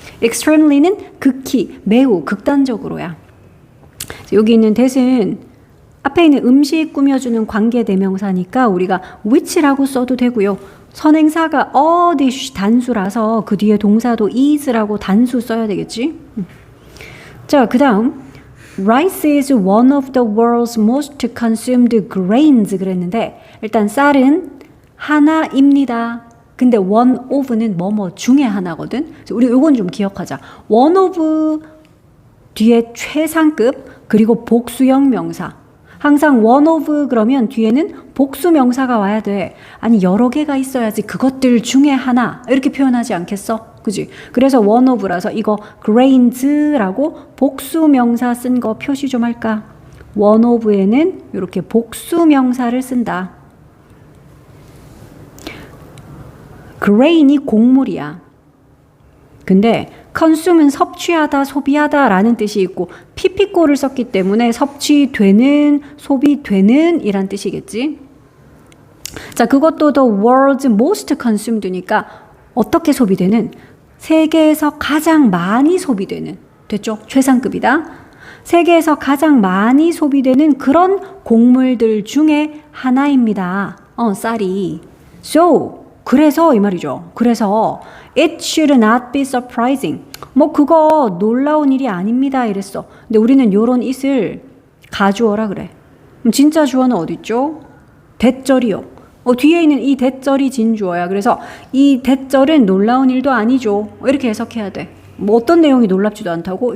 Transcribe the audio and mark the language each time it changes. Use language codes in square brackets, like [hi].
[ko] extremely는 극히, 매우, 극단적으로야. 여기 있는 that은 앞에 있는 음식 꾸며주는 관계대명사니까 우리가 which라고 써도 되고요. 선행사가 a dish 단수라서 그 뒤에 동사도 is라고 단수 써야 되겠지. 자, 그 다음 [en] Rice is one of the world's most consumed grains [ko] 그랬는데 일단 쌀은 하나입니다. 근데 one of는 뭐뭐 중에 하나거든. 우리 요건 좀 기억하자. one of 뒤에 최상급 그리고 복수형 명사. 항상 one of 그러면 뒤에는 복수 명사가 와야 돼. 아니 여러 개가 있어야지 그것들 중에 하나 이렇게 표현하지 않겠어? 그지? 그래서 one of라서 이거 grains라고 복수 명사 쓴 거 표시 좀 할까? one of에는 이렇게 복수 명사를 쓴다. grain이 곡물이야. 근데 consume은 섭취하다, 소비하다 라는 뜻이 있고 피피꼬를 썼기 때문에 섭취되는, 소비되는 이란 뜻이겠지. 자, 그것도 the world's most consumed니까 어떻게 소비되는? 세계에서 가장 많이 소비되는. 됐죠? 최상급이다. 세계에서 가장 많이 소비되는 그런 곡물들 중에 하나입니다. 쌀이. [en] So, [ko] 그래서 이 말이죠. 그래서 [en] it should not be surprising. [ko] 뭐 그거 놀라운 일이 아닙니다 이랬어. 근데 우리는 요런 it을 가주어라 그래. 그럼 진짜 주어는 어디 있죠? 대절이요. 뒤에 있는 이 대절이 진주어야. 그래서 이 대절은 놀라운 일도 아니죠. 이렇게 해석해야 돼. 뭐 어떤 내용이 놀랍지도 않다고?